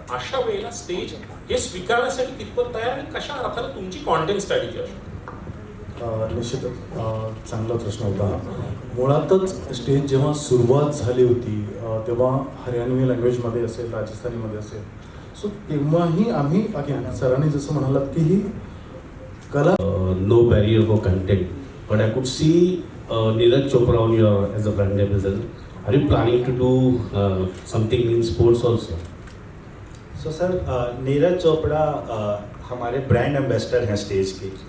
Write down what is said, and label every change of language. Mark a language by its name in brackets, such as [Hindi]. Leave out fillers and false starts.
[Marathi] अशा वेळेला स्टेज हे स्वीकारण्यासाठी कितपत तयार आणि कशा अर्थानं तुमची कॉन्टेंट स्ट्रॅटेजी असते? निश्चितच चांगला प्रश्न होता. मुळातच स्टेज जेव्हा सुरुवात झाली होती तेव्हा हरियाणवी लँग्वेजमध्ये असेल, राजस्थानीमध्ये असेल, सो तेव्हाही आम्ही अगेन सरांनी जसं म्हणालात की ही कला [English] no barrier for content, but I could see Neeraj Chopra on your as a brand ambassador. Are you planning to do something in sports also? [Hindi] So sir Neeraj Chopra हमारे ब्रांड एम्बेसडर हैं स्टेज के.